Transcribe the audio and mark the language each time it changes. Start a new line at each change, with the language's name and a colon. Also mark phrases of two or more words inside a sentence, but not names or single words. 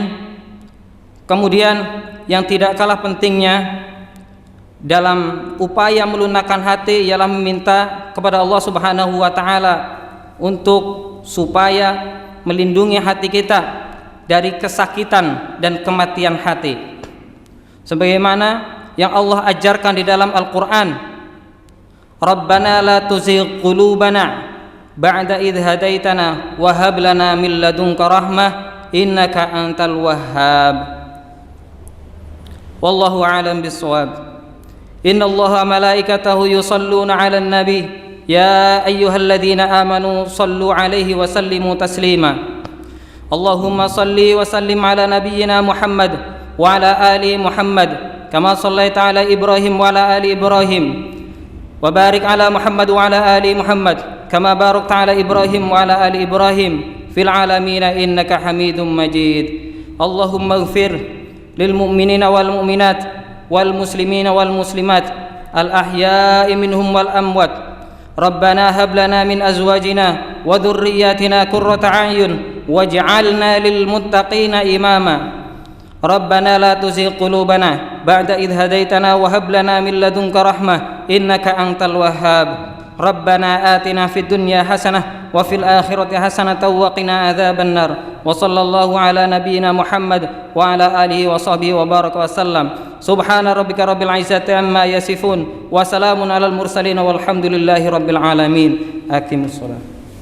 Indonesian: Kemudian yang tidak kalah pentingnya dalam upaya melunakkan hati ialah meminta kepada Allah
Arabic: سبحانه وتعالى
Indonesian: untuk supaya melindungi hati kita dari kesakitan dan kematian hati. Sebagaimana yang Allah ajarkan di dalam Al-Qur'an,
Arabic: ربنا لا تزغ قلوبنا بعد إذ هديتنا وهب لنا من لدنك رحمة إنك أنت الوهاب. والله أعلم بالصواب. إن الله وملائكته يصلون على النبي يا أيها الذين آمنوا صلوا عليه وسلموا تسليما. اللهم صل وسلم على نبينا محمد وعلى آل محمد كما صليت على إبراهيم وعلى آل إبراهيم وبارك على محمد وعلى آل محمد كما باركت على إبراهيم وعلى آل إبراهيم في العالمين إنك حميد مجيد. اللهم اغفر للمؤمنين والمؤمنات والمسلمين والمسلمات الأحياء منهم والأموات. ربنا هب لنا من أزواجنا وذرياتنا قرة أعين واجعلنا للمتقين إماما. ربنا لا تزغ قلوبنا بعد إذ هديتنا وهب لنا من لدنك رحمة إنك أنت الوهاب. ربنا آتنا في الدنيا حسنة وفي الآخرة حسنة وقنا عذاب النار. وصلى الله على نبينا محمد وعلى آله وصحبه وبارك وسلم. سبحان ربك رب العزة عما يصفون وسلام على المرسلين والحمد لله رب العالمين. أقيموا الصلاة.